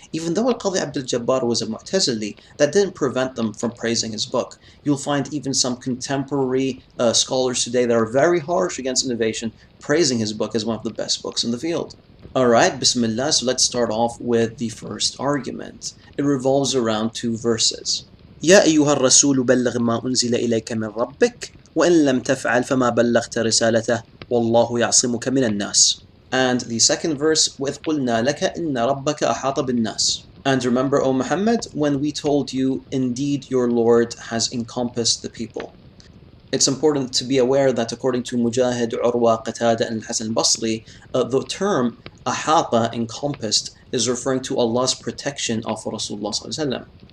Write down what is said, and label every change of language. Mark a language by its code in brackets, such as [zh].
[en] Even though Al-Qadi Abdul Jabbar was a Mu'tazili, that didn't prevent them from praising his book. You'll find even some contemporary scholars today that are very harsh against innovation praising his book as one of the best books in the field. Alright, Bismillah, so let's start off with the first argument. It revolves around two verses. [ar] يا أيها الرسول بلغ ما أنزل إليك من ربك وإن لم تفعل فما بلغت رسالته والله يعصمك من الناس. [en] And the second verse, [ar] وإذ قلنا لك إن ربك أحاط بالناس. [en] And remember, O Muhammad, when we told you, indeed your Lord has encompassed the people. It's important to be aware that according to Mujahid, Urwa, Qatada, and Hasan al-Basri, the term ahata, encompassed, is referring to Allah's protection of Rasulullah [ar] sallallahu alaihi wasallam.